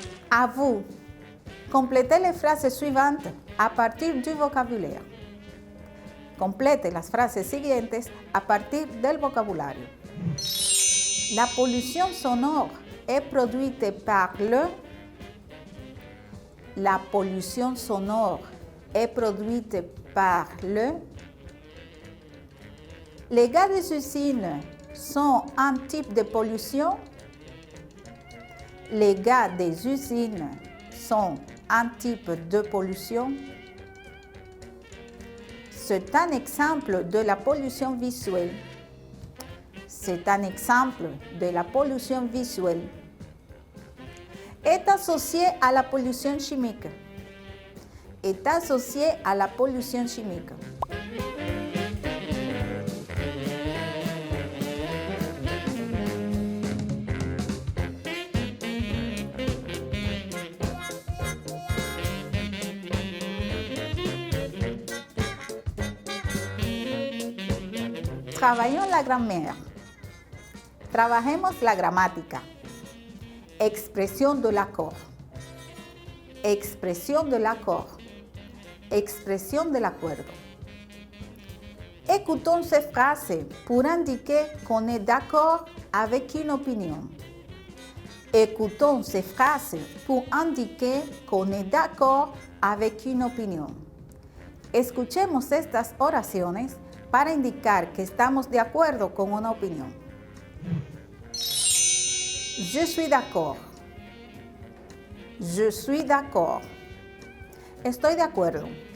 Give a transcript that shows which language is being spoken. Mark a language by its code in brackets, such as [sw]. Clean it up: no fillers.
[fr] À vous, complétez les phrases suivantes à partir du vocabulaire. [es] Complete las frases siguientes a partir del vocabulario. [fr] La pollution sonore est produite par le la pollution sonore est produite par les gaz des usines sont un type de pollution. Les gaz des usines sont un type de pollution. C'est un exemple de la pollution visuelle. C'est un exemple de la pollution visuelle. Est associé à la pollution chimique. Est associé à la pollution chimique. Travaillons la grammaire. [es] Trabajemos la gramática. [fr] Expresión de l'accord. Expresión de l'accord. [es] Expresión del acuerdo. [fr] Écoutons ces phrases pour indiquer qu'on est d'accord avec une opinion. Écoutons ces phrases pour indiquer qu'on est d'accord avec une opinion. [es] Escuchemos estas oraciones para indicar que estamos de acuerdo con una opinión. [fr] Je suis d'accord. Je suis d'accord. [es] Estoy de acuerdo.